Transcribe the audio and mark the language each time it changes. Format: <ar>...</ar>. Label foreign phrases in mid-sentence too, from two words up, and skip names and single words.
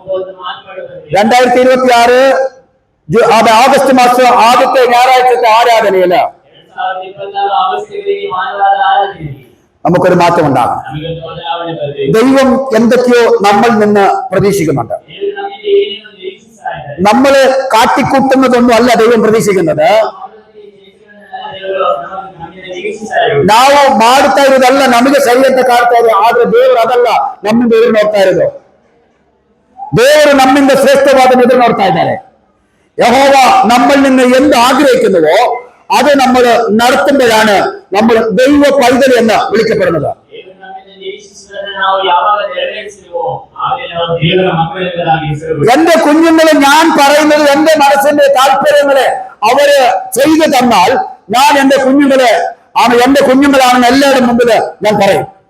<ml>2026 ആഗസ്റ്റ് മാസം ആദ്യത്തെ ഞായറാഴ്ചത്തെ ആരാധനയില് നമുക്കൊരു മാറ്റം ഉണ്ടാകും. ദൈവം എന്തൊക്കെയോ നമ്മൾ നിന്ന് പ്രതീക്ഷിക്കുന്നുണ്ട്. നമ്മള് കാട്ടിക്കൂട്ടുന്നതൊന്നും അല്ല ദൈവം പ്രതീക്ഷിക്കുന്നത്.</ml> <kn>ನಾವು ಮಾಡ್ತಾ ಇರೋದಲ್ಲ ನಮಗೆ ಸರಿ ಅಂತ ಕಾಡ್ತಾ ಇದೆ. ಆದ್ರೆ ದೇವರು ಅದಲ್ಲ ನಮ್ಮಿಂದ ಎದುರು ನೋಡ್ತಾ ಇರೋದು. ದೇವರು ನಮ್ಮಿಂದ ಶ್ರೇಷ್ಠವಾದ ಎದುರು ನೋಡ್ತಾ ಇದ್ದಾರೆ.</kn> <ml>യഹോവ നമ്മളിൽ നിന്ന് എന്ത് ആഗ്രഹിക്കുന്നുവോ അത് നമ്മൾ നടത്തുമ്പോഴാണ് നമ്മൾ ദൈവ പൈതൽ എന്ന് വിളിക്കപ്പെടുന്നത്. എന്റെ കുഞ്ഞുങ്ങളെ ഞാൻ പറയുന്നത് എന്റെ മനസ്സിന്റെ താല്പര്യങ്ങളെ അവര് ചെയ്തു തന്നാൽ ഞാൻ എന്റെ കുഞ്ഞുങ്ങളാണെന്ന് എല്ലാവരുടെ മുമ്പിൽ ഞാൻ പറയും.</ml>